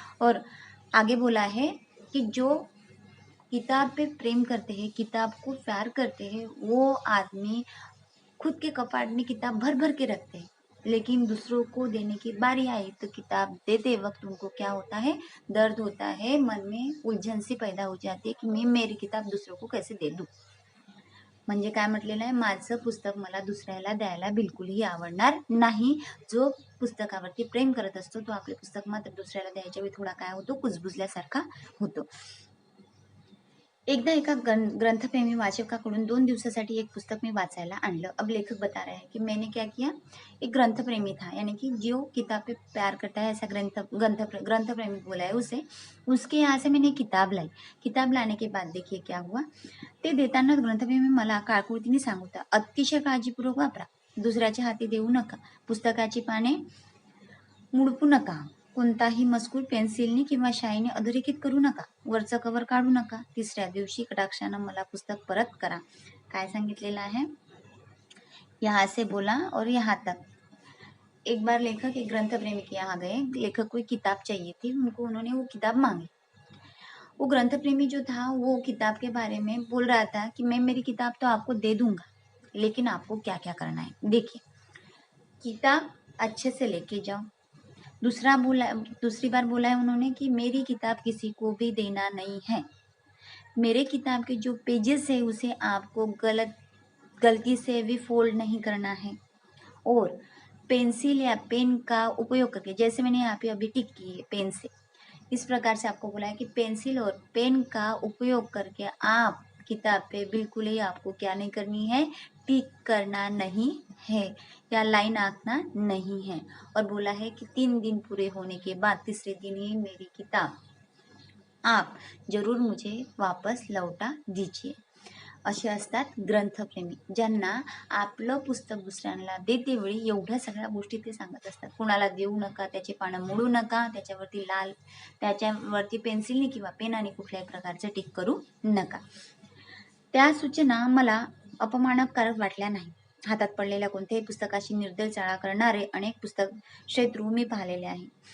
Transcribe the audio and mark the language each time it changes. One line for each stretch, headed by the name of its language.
Hindi: और आगे बोला है कि जो किताब पे प्रेम करते हैं, किताब को प्यार करते हैं, वो आदमी खुद के कपाट में किताब भर भर के रखते हैं, लेकिन दूसरों को देने की बारी आई तो किताब देते वक्त उनको क्या होता है, दर्द होता है, मन में उलझन सी पैदा हो जाती है कि मैं मेरी किताब दूसरों को कैसे दे दूं।
Marathi: म्हणजे काय म्हटलेलं आहे, माझं पुस्तक मला दुसऱ्याला द्यायला बिलकुलही आवडणार नाही। जो पुस्तकावरती प्रेम करत असतो तो आपले पुस्तक मात्र दुसऱ्याला द्यायच्या वेळी थोडा काय होतो, कुजबुजल्यासारखा होतो। एकदा एका ग्रंथप्रेमी वाचकाकडून 2 दिवसासाठी एक पुस्तक मी वाचायला आणलं।
Hindi: अब लेखक बता रहे हैं कि मैंने क्या किया, एक ग्रंथप्रेमी था, यानी कि जो किताब पे प्यार करता है, ऐसा ग्रंथप्रेमी बोला है उसे, उसके यहाँ से मैंने किताब लाई। किताब लाने के बाद देखिए क्या हुआ,
Marathi: ते देताना ग्रंथप्रेमी मला काळकुळतीने सांगत होता, अतिशय काळजीपूर्वक वापरा, दुसऱ्याच्या हाती देऊ नका, पुस्तकाची पाने मुडपू नका, कोणताही मजकूर पेन्सिलने किंवा शाईने अधोरेखित करू नका, वरचं कवर काढू नका, तिसऱ्या दिवशी कटाक्षानं मला पुस्तक परत करा। काय सांगितलेलं आहे,
Hindi: यहाँ से बोला और यहाँ तक। एक बार लेखक एक ग्रंथ प्रेमी के यहाँ गए, लेखक को एक किताब चाहिए थी, उन्होंने वो किताब मांगी। वो ग्रंथ प्रेमी जो था वो किताब के बारे में बोल रहा था कि मैं मेरी किताब तो आपको दे दूंगा, लेकिन आपको क्या क्या करना है, देखिए किताब अच्छे से लेके जाओ। दूसरी बार बोला है उन्होंने कि मेरी किताब किसी को भी देना नहीं है, मेरे किताब के जो पेजेस है उसे आपको गलती से भी फोल्ड नहीं करना है, और पेंसिल या पेन का उपयोग करके, जैसे मैंने यहाँ पे अभी टिक की है पेन से, इस प्रकार से आपको बोला है कि पेंसिल और पेन का उपयोग करके आप किताब पे बिल्कुल ही आपको क्या नहीं करनी है, टिक करना नहीं है या लाइन आंकना नहीं है। और बोला है कि 3 दिन पूरे होने के बाद तीसरे दिन ही मेरी किताब आप जरूर मुझे वापस लौटा दीजिए।
Marathi: असे असतात ग्रंथप्रेमी, ज्यांना आपलं पुस्तक दुसऱ्यांना देते वेळी एवढ्या सगळ्या गोष्टी ते सांगत असतात। कुणाला देऊ नका, त्याचे पानं मोडू नका, त्याच्यावरती पेन्सिलने किंवा पेनाने कुठल्याही प्रकारचं टिक करू नका। त्या सूचना मला अपमानकारक वाटल्या नाही। हातात पडलेल्या कोणत्याही पुस्तकाशी निर्दय चाळा करणारे अनेक पुस्तक शत्रू मी पाहिलेले आहे।